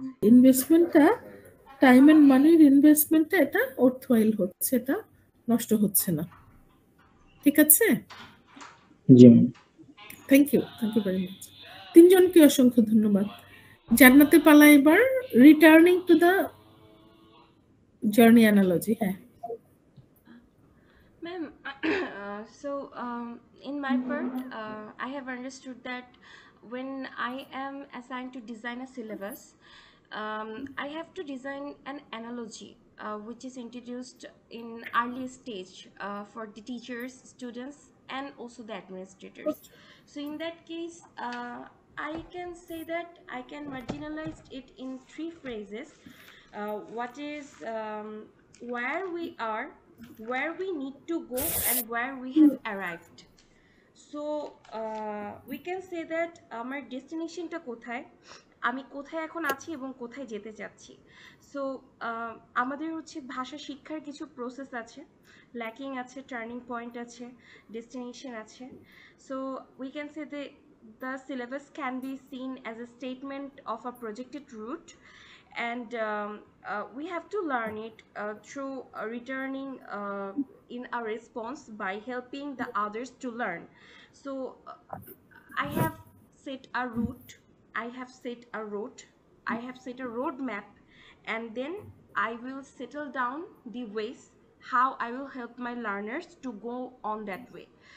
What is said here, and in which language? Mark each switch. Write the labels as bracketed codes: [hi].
[bn] ইনভেস্টমেন্টটা time and মানির ইনভেস্টমেন্টটা এটা অর্থওয়াইল হচ্ছে, এটা নষ্ট হচ্ছে না। ঠিক আছে, জি ma'am. Thank you very much. তিনজনকে অসংখ্য ধন্যবাদ। জান্নাতে পালা এবার returning to the journey analogy. হ্যাঁ [en] Ma'am, so in my part, I have understood that when I am assigned to design a syllabus, I have to design an analogy which is introduced in early stage for the teachers, students, and also the administrators. So in that case, I can say that I can marginalize it in 3 phrases. What is where we are, where we need to go, and where we have arrived. [bn] So we can say that আমার ডেস্টিনেশনটা কোথায়, আমি কোথায় এখন আছি এবং কোথায় যেতে চাচ্ছি। সো আমাদের হচ্ছে ভাষা শিক্ষার কিছু প্রসেস আছে, ল্যাকিং আছে, টার্নিং পয়েন্ট আছে, ডেস্টিনেশন আছে। [en] So we can say the syllabus can be seen as a statement of a projected route, and we have to learn it through returning in a response by helping the others to learn. So I have set a route, I have set a route, I have set a roadmap, and then I will settle down the ways how I will help my learners to go on that way.